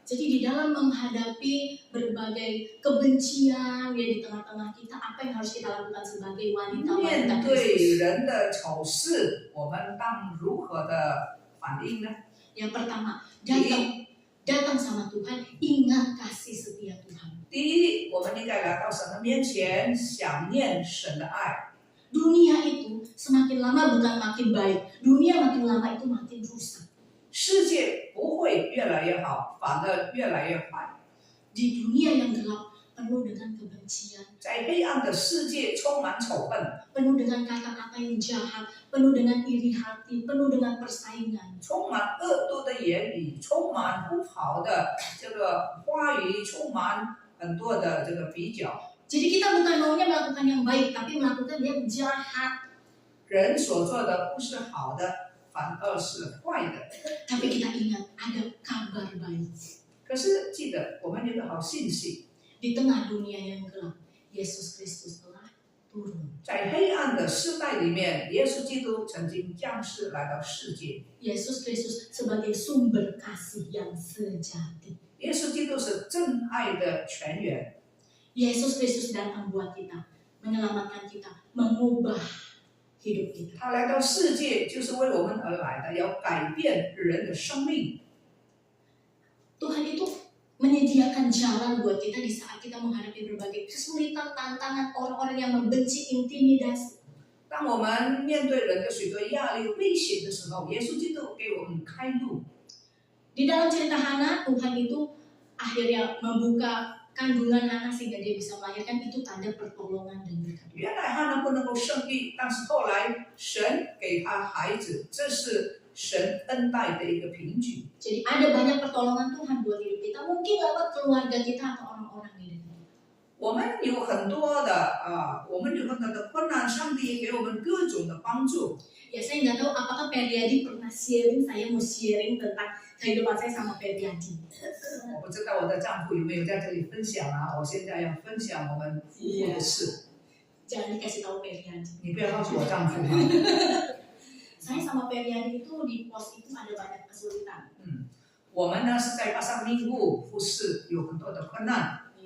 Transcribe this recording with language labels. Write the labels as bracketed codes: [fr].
[id] Jadi di dalam menghadapi berbagai kebencian ya di tengah-tengah kita, apa yang harus kita lakukan sebagai [zh] 面 [id] wanita-wanita [zh] 对 [id] Kristus? [zh] 人的丑事，我们当如何的反应呢？ [id] Yang pertama, datang sama Tuhan, ingat kasih setia Tuhan. [zh] 第一，我们应该来到神的面前，想念神的爱。 [id] Dunia itu semakin lama bukan makin baik, dunia makin lama itu makin rusak. [zh] 世界不会越来越好，反而越来越坏。 [id] Di dunia yang gelap penuh dengan kebencian, [zh] 在黑暗的世界充满丑恨， [id] penuh dengan kata-kata yang jahat, penuh dengan iri hati, penuh dengan persaingan. [zh] 充满恶毒的言语，充满不好的这个话语，充满很多的这个比较。 [id] Jadi kita bukan maunya melakukan yang baik, tapi melakukan yang jahat. [zh] 人所做的不是好的，反而是坏的。 [id] Tapi kita ingat ada kabar baik. [zh] 可是记得，我们有个好信息， [id] Di tengah dunia yang gelap, Yesus Kristus telah turun. [zh] 在黑暗的世代里面，耶稣基督曾经降世来到世界。 [id] Yesus Kristus sebagai sumber kasih yang sejati. [zh] 耶稣基督是真爱的泉源。 [id] Yesus Kristus datang buat kita, menyelamatkan kita, mengubah hidup kita. [zh] 他来到世界就是为我们而来的，要改变人的生命。 [id] Tuhan itu menyediakan jalan buat kita di saat kita menghadapi berbagai kesulitan, tantangan, orang-orang yang membenci, intimidasi. [zh] 当我们面对人的许多压力、威胁的时候，耶稣基督给我们开路。 [id] Di dalam cerita Hana, Tuhan itu akhirnya membuka kandungan Hana sehingga dia bisa melahirkan, itu tanda pertolongan dan berkat. [zh] 原来他呢不能够生育，但是后来神给他孩子，这是神恩待的一个凭据。 [id] Jadi ada banyak pertolongan Tuhan buat hidup kita, mungkin lewat keluarga kita atau orang-orang di dekat kita. [zh] 我们有很多的困难，上帝也给我们各种的帮助。 [id] Ya saya nggak tahu apakah Periadi pernah sharing, saya mau sharing tentang kehidupan saya sama Periadi. [zh] 我不知道我的丈夫有没有在这里分享啊？我现在要分享我们夫妇的事。 [id] Jangan dikasih tahu Periadi. [zh] 你不要告诉我丈夫啊。 [id] Saya sama Periadi itu di pos itu ada banyak kesulitan. [zh] 我们呢是在巴萨密布服侍，有很多的困难。